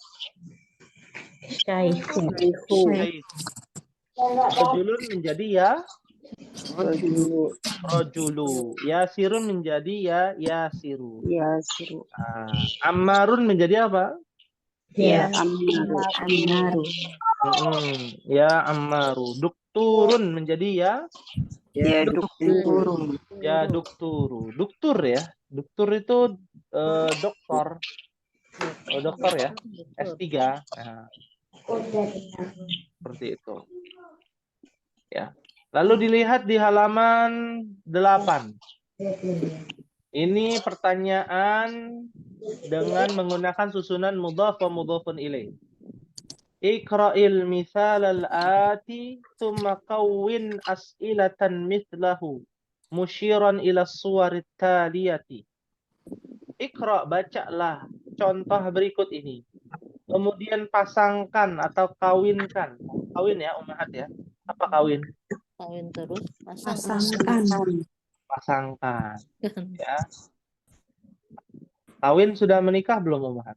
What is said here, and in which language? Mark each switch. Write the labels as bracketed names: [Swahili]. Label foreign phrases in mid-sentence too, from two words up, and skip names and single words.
[Indonesian] Syaikhun. Syekh. Rajulun menjadi [Arabic] يا رجل. [Indonesian] Yasirun menjadi [Arabic] يا ياسر. [Indonesian] Yasiru. Ammarun menjadi apa? Ya. Ammaru. [Arabic] يا عمار. [Indonesian] Dukturun menjadi ya [Arabic] يا دكتور. يا دكتور. [Indonesian] Duktur ya. Duktur itu doktor. Oh, dokter ya. S3. Nah, seperti itu. Ya. Lalu dilihat di halaman 8. Ini pertanyaan dengan menggunakan susunan [Arabic] مضاف ومضاف إليه. اقرأ المثال الآتي ثم كون أسئلة مثله مشيرا إلى الصور التالية. [Indonesian] Iqra' bacalah contoh berikut ini. Kemudian pasangkan atau kawinkan. Kawin ya Umahat ya. Apa kawin? Kawin terus. Pasangkan. Ya. Kawin sudah menikah belum Umahat?